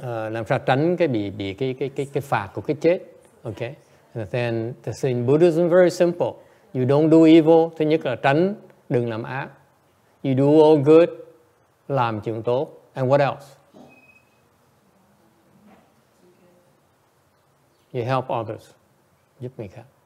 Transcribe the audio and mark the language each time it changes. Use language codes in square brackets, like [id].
[vi] Làm sao tránh cái bị cái phạt của cái chết. [en] Okay. Then in Buddhism very simple. You don't do evil. [vi] Thứ nhất là tránh, đừng làm ác. [en] You do all good, [vi] làm chuyện tốt. [en] And what else? You help others, [vi] giúp người khác.